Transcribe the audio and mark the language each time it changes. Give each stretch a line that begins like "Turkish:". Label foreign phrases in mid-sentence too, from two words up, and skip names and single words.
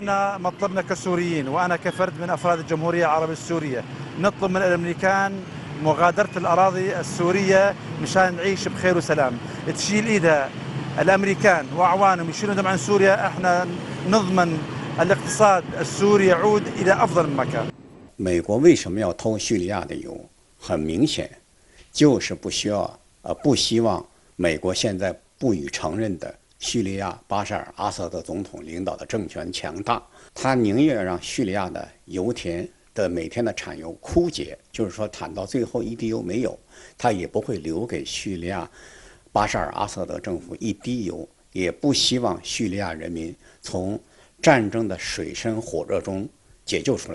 Arabic: احنا مطلبنا كسوريين وأنا كفرد من أفراد الجمهورية العربية السورية نطلب من الأمريكان مغادرة الأراضي السورية مشان نعيش بخير وسلام. تشيل إيدها الأمريكان وأعوانهم يشيلون دم عن سوريا احنا نضمن الاقتصاد السوري يعود إلى أفضل من مكان.
Chinese: 美国为什么要偷叙利亚的油？很明显，就是不希望美国现在不予承认的叙利亚巴沙尔·阿萨德总统领导的政权强大，他宁愿让叙利亚的油田的每天的产油枯竭，就是说产到最后一滴油没有，他也不会留给叙利亚巴沙尔·阿萨德政府一滴油，也不希望叙利亚人民从战争的水深火热中解救出来。